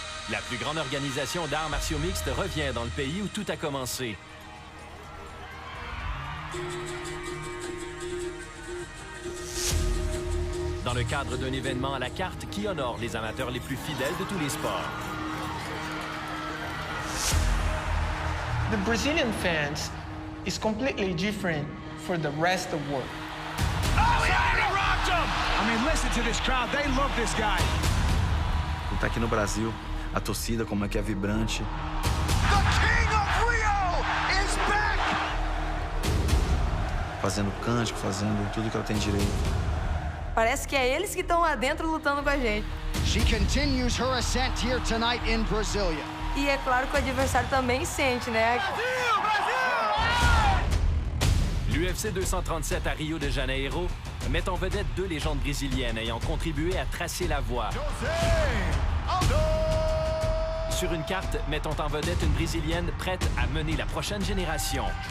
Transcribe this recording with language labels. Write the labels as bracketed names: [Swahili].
[French] La plus grande organisation d'arts martiaux mixtes revient dans le pays où tout a commencé. Dans le cadre d'un événement à la carte qui honore les amateurs les plus fidèles de tous les sports. [English] The Brazilian fans is completely different for the rest of the world. Oh, yeah, he rocked him! I mean, listen to this crowd. They love this guy. [Portuguese] Ele tá aqui no Brasil, a torcida como é que é vibrante. [English] The King of Rio is back! [Portuguese] Fazendo cântico, fazendo tudo que ela tem direito. Parece que é eles que estão lá dentro lutando com a gente. [English] She continues her ascent here tonight in Brasilia. [Portuguese] E é claro que o adversário também sente, né? [French] L'UFC 237 à Rio de Janeiro met en vedette deux légendes brésiliennes ayant contribué à tracer la voie. ALDO! Sur une carte mettant en vedette une Brésilienne prête à mener la prochaine génération.